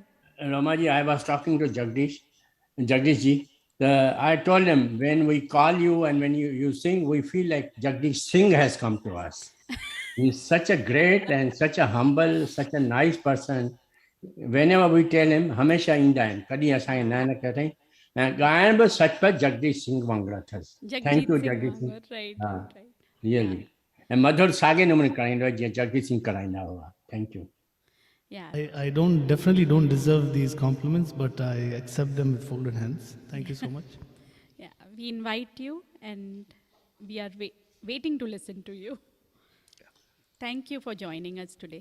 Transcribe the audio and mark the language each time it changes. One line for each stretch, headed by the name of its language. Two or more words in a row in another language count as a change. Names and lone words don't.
English: Romaji, I was talking to Jagdish ji. I told him, when we call you and when you sing, we feel like Jagdish Singh has come to us. He's such a great and such a humble, such a nice person. Whenever we tell him,
Sindhi: हमेशा ईंदा आहिनि, कॾहिं असांखे न कहते ऐं ॻाइण बि सचपच जगदीश सिंह वांगुरु अथसि।
English: Thank you जगदीश सिंह।
Sindhi: हा, रियली ऐं मधुर साॻे नमूने कराईंदो आहे जीअं जगदीश सिंह कराईंदा हुआ।
English: Thank you. Yeah. I definitely don't deserve these compliments, but I accept them with folded hands. Thank you so much. Yeah, we invite you and we are waiting to listen to you. Thank you for joining us today.